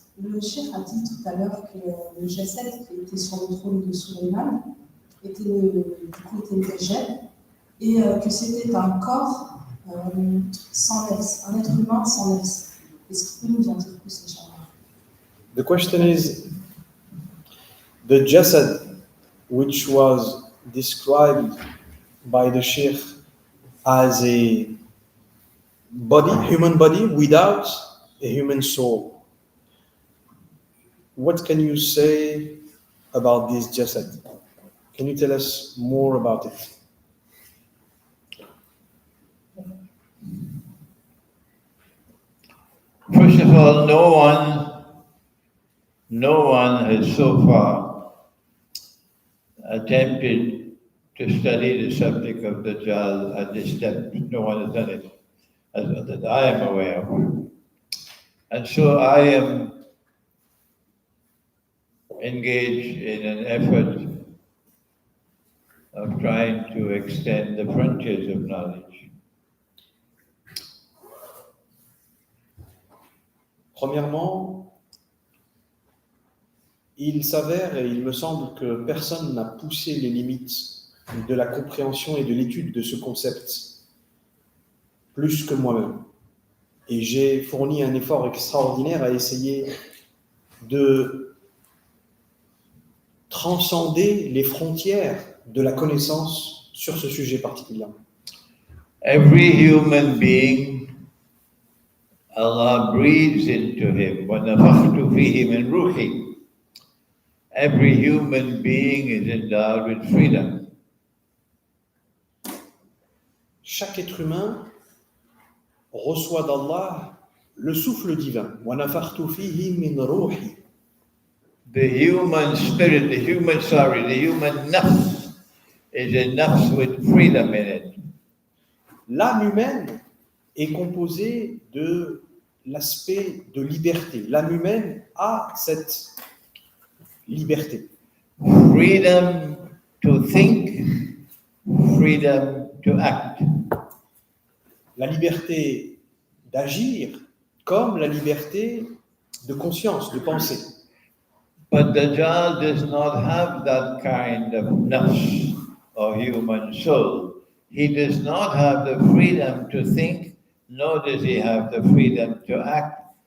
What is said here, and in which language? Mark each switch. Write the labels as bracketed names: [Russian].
[French] Le chef a dit tout à l'heure que le Jasad qui était sur le trône de Sulayman était le Dajjal et que c'était un corps sans nefs, un être humain sans nefs. Est-ce qu'il peut nous en dire plus, Inch'Allah? [English] The question is, the Jasad, which was described by the Sheikh as a body, human body without a human soul. What can you say about this Jasad? Can you tell us more about it? First of all, no one has so far attempted to study the subject of Dajjal at this depth. No one has done it, that I am aware of. And so I am engaged in an effort of trying to extend the frontiers of knowledge. [French] Premièrement, il s'avère et il me semble que personne n'a poussé les limites de la compréhension et de l'étude de ce concept plus que moi-même. Et j'ai fourni un effort extraordinaire à essayer de transcender les frontières de la connaissance sur ce sujet particulièrement. [English] Every human being, Allah breathes into him. [Arabic] وَنَفَخْتُ فِيهِ مِنْ رُوحِي. [English] Every human being is endowed with freedom. [French] Chaque être humain reçoit d'Allah le souffle divin. [Arabic] وَنَفَخْتُ فِيهِ مِنْ رُوحِي. [English] The human spirit, the human nafs is a nafs with freedom in it. [French] L'âme humaine est composée de l'aspect de liberté. L'âme humaine a cette liberté. [English] Freedom to think, freedom to act. [French] La liberté d'agir comme la liberté de conscience, de penser. [English] But Dajjal does not have that kind of nafs or human soul. He does not have the freedom to think, nor does he have the freedom to act.